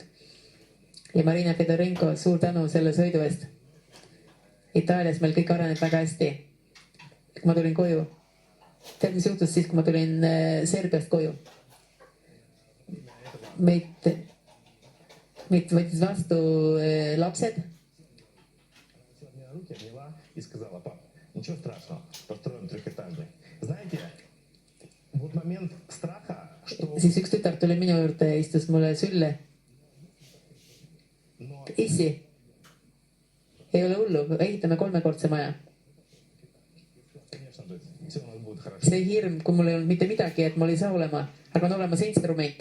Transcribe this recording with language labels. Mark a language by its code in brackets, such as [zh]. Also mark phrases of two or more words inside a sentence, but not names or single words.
[et] Ja Marina Fedorenko, suur tänu selle sõidu eest. Itaalias meil kõik areneb väga hästi. Kui ma tulin koju. Tead, mis juhtus siis, kui ma tulin Serbiast koju? Meid võttis vastu lapsed. [ru] И сказала, пап, ничего страшного, построим трехэтажный. Знаете, вот момент страха, что... [et] Siis üks tütar tuli minu juurde ja istus mulle sülle. Issi, ei ole hullu, ehitame 3-kordse maja. See hirm, kui mul ei olnud mitte midagi, et mul ei saa olema, aga on olemas instrument.